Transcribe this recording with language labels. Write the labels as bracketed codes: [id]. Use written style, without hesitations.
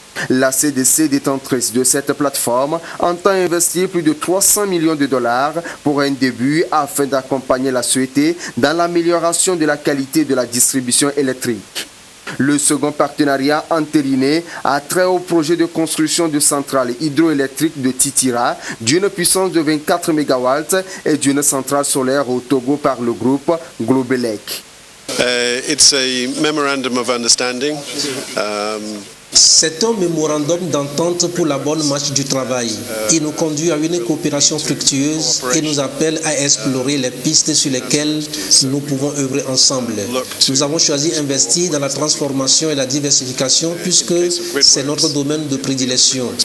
[fr] La CDC, détentrice de cette plateforme, entend investir plus de 300 millions de dollars pour un début afin d'accompagner la société dans l'amélioration de la qualité de la distribution électrique. Le second partenariat entériné a trait au projet de construction de centrales hydroélectriques de Titira d'une puissance de 24 MW et d'une centrale solaire au Togo par le groupe Globelec. [en] It's a memorandum of understanding. [fr] C'est un mémorandum d'entente pour la bonne marche du travail. Il nous conduit à une coopération fructueuse et nous appelle à explorer les pistes sur lesquelles nous pouvons œuvrer ensemble. Nous avons choisi d'investir dans la transformation et la diversification puisque c'est notre domaine de prédilection.